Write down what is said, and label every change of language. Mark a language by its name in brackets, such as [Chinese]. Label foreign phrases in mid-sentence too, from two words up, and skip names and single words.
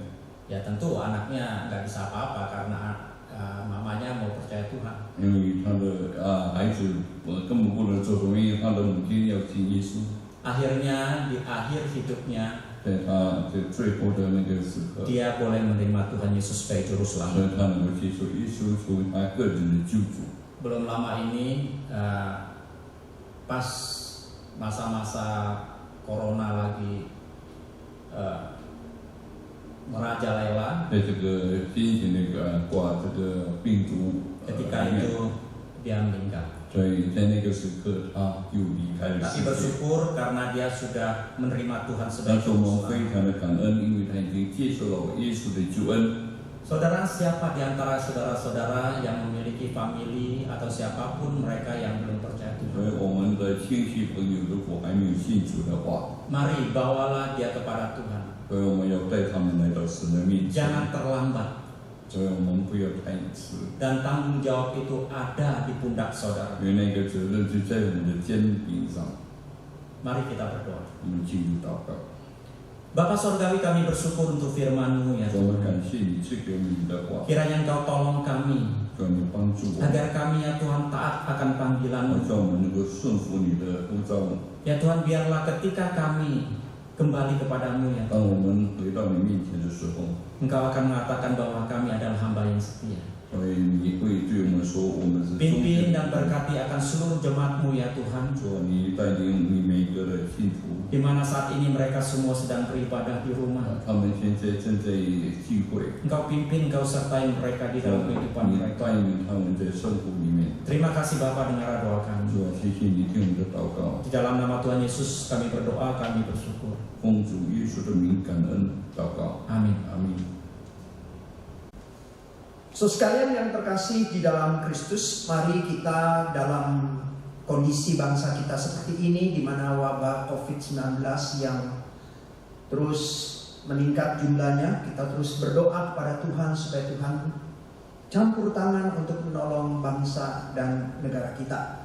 [Indonesian] Ya tentu anaknya nggak bisa apa-apa karena mamanya mau percaya Tuhan. [Chinese] 因为他的孩子根本不能做什么，因为他的母亲要信耶稣。 [Indonesian] Akhirnya di akhir hidupnya [Chinese] 在他最后的那个时刻， [Indonesian] dia boleh menerima Tuhan Yesus sebagai juru [Chinese] 所 [Indonesian] selamat. [Chinese] 以他能够接受耶稣作为他个人的救主。 [Indonesian] Belum lama ini pas masa-masa corona lagi merajalela, [Chinese] 在这个新型那个这个病毒 [Indonesian] ketika itu dia meninggal. [Chinese] 所以在那个时刻他就离开了 [Indonesian] Tapi [Chinese] 世界。 [Indonesian] bersyukur karena dia sudah menerima Tuhan [Chinese] 但 [Indonesian] sebagai [Chinese] 是我 [Indonesian] juru [Chinese] 们 [Indonesian] selamat. [Chinese] 非常的感恩，因为他已经接受了耶稣的救恩。 [Indonesian] Saudara, siapa di antara saudara-saudara yang memiliki famili atau siapapun mereka yang belum percaya [Chinese] 所 [Indonesian] Tuhan, [Chinese] 以我们的亲戚朋友如果还没有信主的话， [Indonesian] mari bawalah dia kepada Tuhan. [Chinese] 所以我们要带他们来到神的面前。 [Indonesian] Jangan terlambat. [Chinese] 所以我们不要太迟， [Indonesian] Dan tanggung jawab itu ada di pundak saudara. [Chinese] 因为那个责任就在我们的肩膀上。 [Indonesian] Mari kita berdoa. [Chinese] 我们进入祷告。 [Indonesian] Bapa Sorgawi, kami bersyukur untuk firman-Mu ya [Chinese] 我们 [Indonesian] Tuhan. [Chinese] 感谢你赐给我们你的话， [Indonesian] Kiranya Engkau tolong kami [Chinese] 求你帮助我们， [Indonesian] agar kami ya Tuhan taat akan panggilan-Mu. [Chinese] 让我们能够顺服你的呼召。 [Indonesian] Ya Tuhan, biarlah ketika kami kembali kepadamu ya, [Chinese] 当我们回到你面前的时候， [Indonesian] Engkau akan mengatakan bahwa kami adalah hamba yang setia. [Chinese] 所以你会对我们说，我们是忠 [Indonesian] Pimpin [Chinese] 心 [Indonesian] dan [Chinese] 的。 [Indonesian] berkati akan seluruh jemaat-Mu ya Tuhan, [Chinese] 说你带领你每个的信徒， [Indonesian] di mana saat ini mereka semua sedang beribadah di rumah. [Chinese] 他们现在正在聚会， [Indonesian] Engkau pimpin, Engkau sertai mereka di dalam kehidupan [Chinese] 你 [Indonesian] mereka. [Chinese] 带领他们在生活里面。 [Indonesian] Terima kasih Bapa, dengar doa kami. [Chinese] 主啊，谢谢你听我们的祷告， [Indonesian] Di dalam nama Tuhan Yesus kami berdoa, kami bersyukur. [Chinese] 奉主耶稣的名感恩祷告， [Indonesian] Amin. [Chinese] 阿门。 [Indonesian] So sekalian yang terkasih di dalam Kristus, mari kita dalam kondisi bangsa kita seperti ini, di mana wabah COVID-19 yang terus meningkat jumlahnya, kita terus berdoa kepada Tuhan supaya Tuhan campur tangan untuk menolong bangsa dan negara kita.